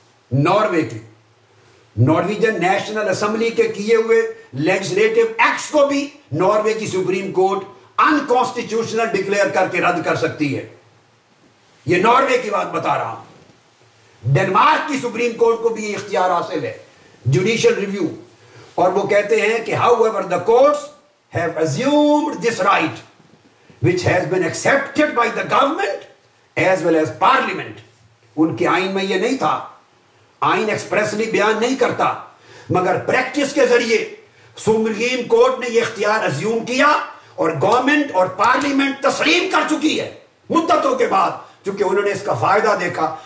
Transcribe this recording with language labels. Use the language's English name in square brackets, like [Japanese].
[Urdu] Norway کی Norwegian national assembly کے کیے ہوئے لیجسلیٹو ایکٹس کو بھی ناروے کی سپریم کورٹ انکانسٹیٹیوشنل ڈکلیئر کر کے رد کر سکتی ہے. یہ ناروے کی بات بتا رہا ہوں. ڈنمارک کی سپریم کورٹ کو بھی یہ اختیار حاصل ہے، جوڈیشل ریویو. اور وہ کہتے ہیں کہ [English] however the courts have assumed this right which has been accepted by the government as well as parliament. [Urdu] ان کے آئین میں یہ نہیں تھا، آئین ایکسپریسلی بیان نہیں کرتا، مگر پریکٹس کے ذریعے سپریم کورٹ نے یہ اختیار ازیوم کیا اور گورنمنٹ اور پارلیمنٹ تسلیم کر چکی ہے مدتوں کے بعد، چونکہ انہوں نے اس کا فائدہ دیکھا.